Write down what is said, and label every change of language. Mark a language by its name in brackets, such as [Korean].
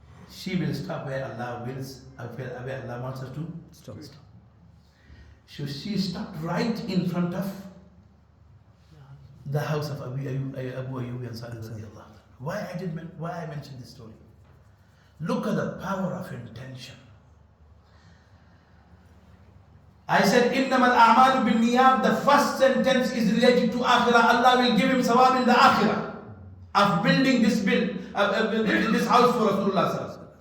[English] She will stop where Allah wills, where Allah wants her to stop. So she stopped right in front of the house of Abu Ayyub Ansari radiallahu anhu. Why I mentioned this story? Look at the power of intention. I said, [Arabic] إِنَّمَا الْأَعْمَالُ بِالنِّيَّاتِ. [English] The first sentence is related to Akhirah. Allah will give him sawab in the Akhirah of building this this house for Rasulullah.